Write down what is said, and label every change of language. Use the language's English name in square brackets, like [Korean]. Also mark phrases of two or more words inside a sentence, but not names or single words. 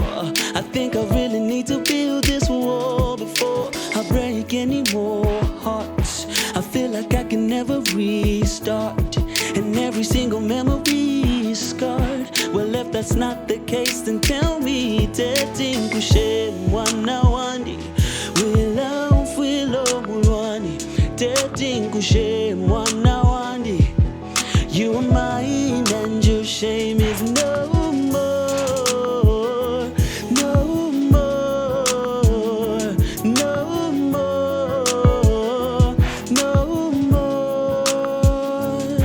[English] I think I really need to build this wall before I break any more hearts. I feel like I can never restart, and every single memory is scarred. Well, if that's not the case, then tell me. [Bemba] Teti Nkushe mwana wandi, wila mfwilo mulwani. Teti Nkushe mwana wandi, [English] you are mine and your shame is no more, no more, no more, no more.